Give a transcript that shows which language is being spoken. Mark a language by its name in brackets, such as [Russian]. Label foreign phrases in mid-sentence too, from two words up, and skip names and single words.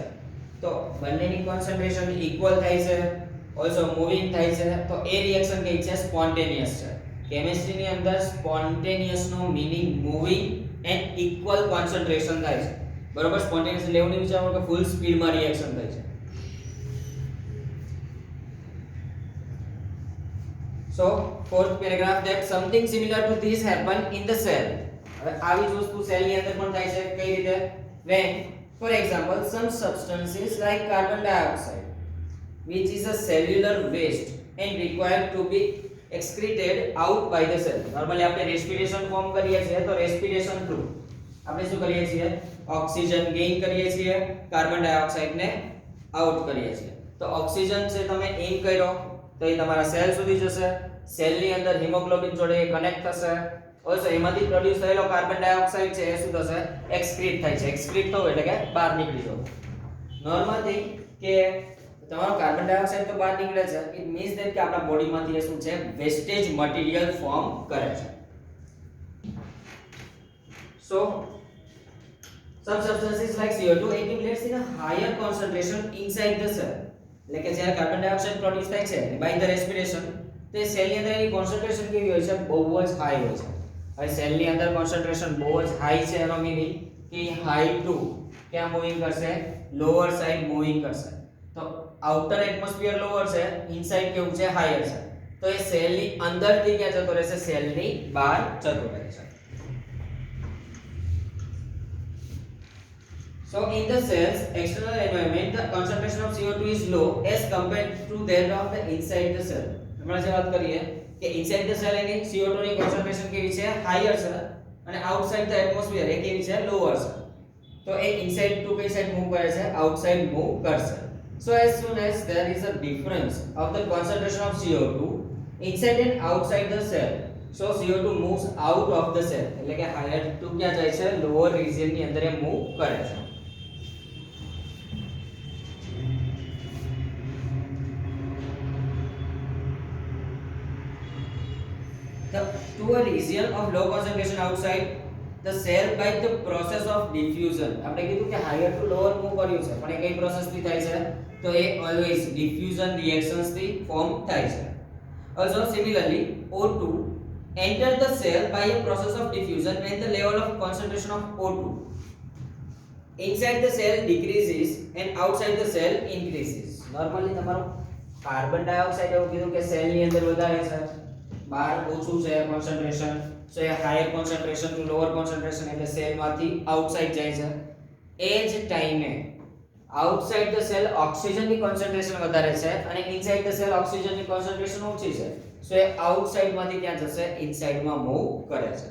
[Gujarati] તો બંનેની [English] concentration equal [Gujarati] થાય છે, [English] also moving [Gujarati] થાય છે, તો એ રિએક્શન કઈ છે, સ્પોન્ટેનિયસ છે. કેમિસ્ટ્રીની અંદર સ્પોન્ટેનિયસ નો મીનિંગ [English] moving and equal concentration [Gujarati] થાય છે. બરોબર. સ્પોન્ટેનિયસ એટલે એવું નહીં વિચારવાનું કે ફૂલ સ્પીડમાં રિએક્શન થાય છે. [English] So fourth paragraph, that something similar to this happen in the cell. [Gujarati] હવે આવી જ વસ્તુ સેલની અંદર પણ થાય છે. કઈ રીતે, [English] when for example some substances like carbon dioxide which is a cellular waste and required to be excreted out by the cell. [Gujarati] નોર્મલી આપણે [English] respiration form [Gujarati] કરીએ છીએ, તો [English] respiration through [Gujarati] આપણે શું કરીએ છીએ, [English] oxygen gain [Gujarati] કરીએ છીએ, [English] carbon dioxide [Gujarati] ને આઉટ કરીએ છીએ. તો ઓક્સિજન છે તમે ઇન કર્યો તો એ તમારા સેલ સુધી જશે, સેલની અંદર હિમોગ્લોબિન જોડે કનેક્ટ થશે, ઓલસો એમાંથી પ્રોડ્યુસ થયેલો [English] carbon dioxide [Gujarati] છે એ શું થશે, એક્સક્રીટ થાય છે. એક્સક્રીટ થવું એટલે કે બહાર નીકળી જવું. [English] normal thing [Gujarati] કે તમારો [English] carbon dioxide [Gujarati] તો બહાર નીકળે છે, [English] it means that [Gujarati] કે આપણા બોડીમાંથી એ શું છે, [English] wastage material form [Gujarati] કરે છે. [English] So some substances like CO2 accumulates in a higher concentration inside the cell. [Gujarati] એટલે કે જ્યારે [English] carbon dioxide [Gujarati] પ્રોડ્યુસ થાય છે [English] by the respiration, [Gujarati] તે સેલની અંદર એની કોન્સન્ટ્રેશન કેવી હોય છે, બહુ જ હાઈ હોય છે. હવે સેલની અંદર કોન્સન્ટ્રેશન બહુ જ હાઈ છે એનો મીનિંગ કે [English] high to [Gujarati] ક્યાં મૂવિંગ કરશે, [English] lower side moving [Gujarati] કરશે. તો [English] outer atmosphere lower [Gujarati] છે, ઇનસાઇડ કેવું છે, હાયર છે. તો એ સેલની અંદરથી ક્યાં જતો રહેશે, સેલની બહાર જતો રહેશે. [English] So in the cell's external environment, the concentration of CO2 is low as compared to that of the inside the cell. [Gujarati] હમણાં જે વાત કરીએ કે [English] inside the cell [Gujarati] એની CO2 ની concentration કેવી છે, હાયર છે, અને [English] outside the atmosphere [Gujarati] એ કેવી છે, લોઅર છે. તો એ [English] inside to [Gujarati] કઈ સાઈડ મૂવ કરે છે, [English] outside move [Gujarati] કરશે. [English] So as soon as there is a difference of the concentration of CO2 inside and outside the cell, so CO2 moves out of the cell. [Gujarati] એટલે કે [English] higher to [Gujarati] ક્યાં જાય છે, [English] lower region [Gujarati] ની અંદર એ મૂવ કરે છે. [English] To a region of low concentration outside the cell by the process of diffusion. [Gujarati] આપણે કીધું કે [English] higher to lower [Gujarati] મૂવ કર્યું છે, પણ એ કઈ પ્રોસેસ થી થાય છે, તો એ [English] always diffusion reactions [Gujarati] થી ફોર્મ થાય છે. [English] Also similarly O2 enter the cell by a process of diffusion when the level of concentration of O2 inside the cell decreases and outside the cell increases. [Gujarati] Normally તમારો [English] carbon dioxide [Gujarati] એવું કીધું કે સેલ ની અંદર વધારે છે, બહાર ઓછું છે કોન્સન્ટ્રેશન, સો એ [English] higher concentration to lower concentration [Gujarati] એટલે સેલમાંથી આઉટસાઇડ જાય છે. એ જ ટાઈમે [English] outside the cell [Gujarati] ઓક્સિજનની કોન્સન્ટ્રેશન વધારે છે અને [English] inside the cell [Gujarati] ઓક્સિજનની કોન્સન્ટ્રેશન ઓછી છે, સો એ આઉટસાઇડમાંથી ક્યાં જશે, ઇનસાઇડમાં મૂવ કરે છે.